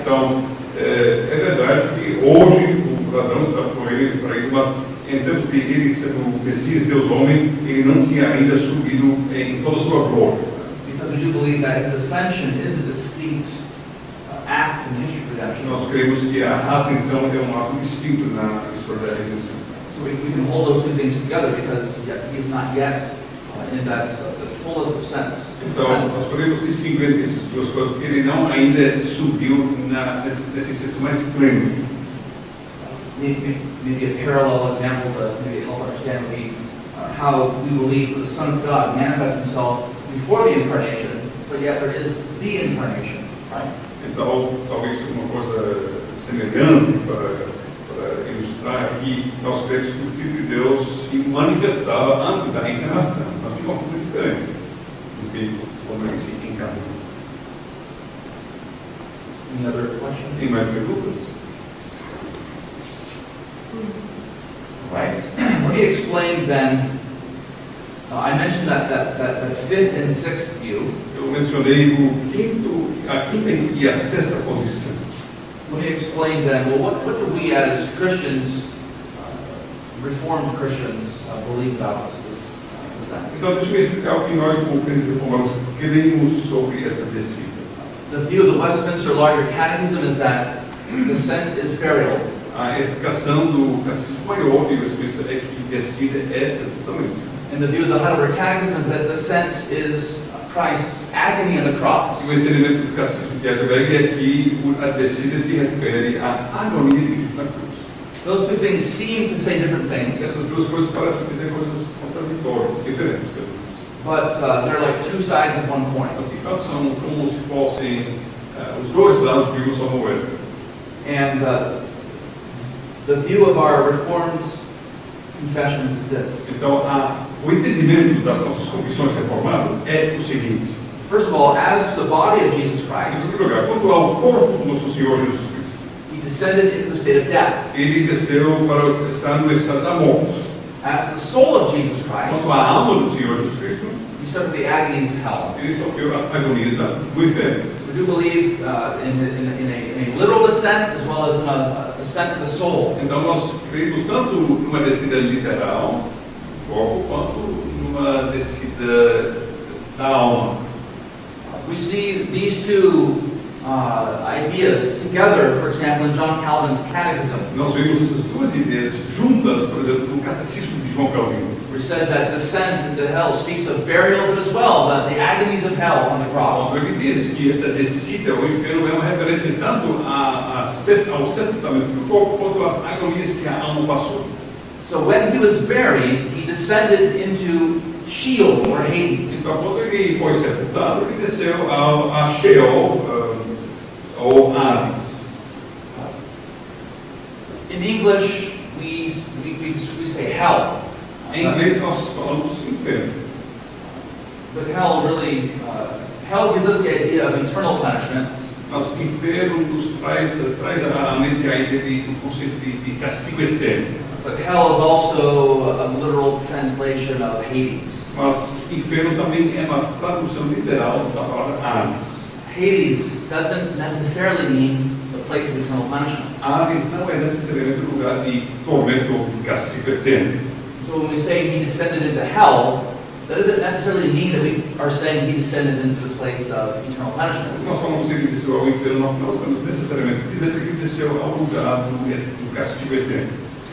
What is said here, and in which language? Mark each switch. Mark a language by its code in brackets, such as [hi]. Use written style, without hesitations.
[pt] Então, é verdade que hoje o ladrão está por ele para isso, mas em termos de ele sendo o Messias, Deus homem, ele não tinha ainda subido em toda a sua glória. [en] Because we do believe that his ascension is a distinct act in the history of redemption. [pt] Nós cremos que a ascensão é um ato distinto na história da redenção. [en] So we can hold those two things together because he's not yet in that the fullest of sense. [pt] Então, nós podemos distinguir essas duas coisas, porque ele não ainda subiu nesse senso mais pleno. [en] Maybe a parallel example to maybe help understand would be how we believe that the Son of God manifests himself before the incarnation, but yet there is the incarnation, right? [pt] Então, talvez uma coisa semelhante para ilustrar aqui, nós cremos que o Filho de Deus se manifestava antes da encarnação, mas de uma forma diferente do que quando ele se encarnou. [en] Any other questions? [pt] Tem mais perguntas? [en] Right. Let me explain then. I mentioned that fifth and sixth view. [pt] Eu mencionei a quinta e a sexta posição. [en] Let me explain then. Well, what do we as Christians, Reformed Christians, believe about this ascent? [pt] Então, deixa eu explicar o que nós, como crentes reformados, cremos sobre essa descida. [en] The view of the Westminster Larger Catechism is that descent is burial. [pt] A explicação do Catecismo Maior de Westminster é que descida é sepultamento. [en] And the view of the Heidelberg Catechism is that descent is Christ's agony on the cross. [pt] O entendimento do Catecismo de Heidelberg é que a descida se refere à agonia de Cristo na cruz. [en] Those two things seem to say different things, [pt] Essas duas coisas parecem dizer coisas contraditórias, diferentes. [en] but they're like two sides of one coin. [pt] Mas, de fato, são como se fossem os dois lados de uma só moeda. [en] And the view of our Reformed confession is this. [pt] Então, o entendimento das nossas confissões reformadas é o seguinte. [en] First of all, as to the body of Jesus [pt] Em [en] Christ, [pt] segundo lugar, quanto ao corpo do nosso Senhor Jesus Cristo, [en] he descended into the state of death. [pt] ele desceu para estar no estado da morte. [en] As to the soul of Jesus Christ, [pt] Quanto à alma do Senhor Jesus Cristo, [en] he suffered the agonies of hell. [pt] ele sofreu as agonias do inferno. [en] We do believe in a literal descent as well as in a ascent to the soul. [pt] Então, nós cremos tanto numa descida literal do corpo, quanto numa descida da alma. [en] We see these two ideas together, for example, in John Calvin's Catechism, [pt] Nós vemos essas duas ideias juntas, por exemplo, no Catecismo de João Calvino. [en] where it says that descent into hell speaks of burial, but as well the agonies of hell on the cross. [pt] Nós entendemos que esta descida ao inferno é uma referência tanto ao sepultamento do corpo, quanto às agonias que a alma passou. [en] So when he was buried, he descended into Sheol or Hades. [pt] Então, quando ele foi sepultado, ele desceu a Sheol, ou Hades. [en] In English, we say hell. [pt] Em inglês, nós falamos inferno. [en] But hell really, hell gives us the idea of eternal punishment. [pt] Mas inferno nos traz à mente a ideia do conceito de castigo eterno. [en] But hell is also a literal translation of Hades. [pt] Mas inferno também é uma tradução literal da palavra Hades. [en] Hades doesn't necessarily mean the place of eternal punishment. [pt] Hades não é necessariamente o lugar de tormento ou de castigo eterno. [en] So when we say he descended into hell, that doesn't necessarily mean that we are saying he descended into the place of eternal punishment. [pt] Nós falamos que ele desceu ao inferno, nós não estamos necessariamente dizendo que ele desceu ao lugar do castigo eterno.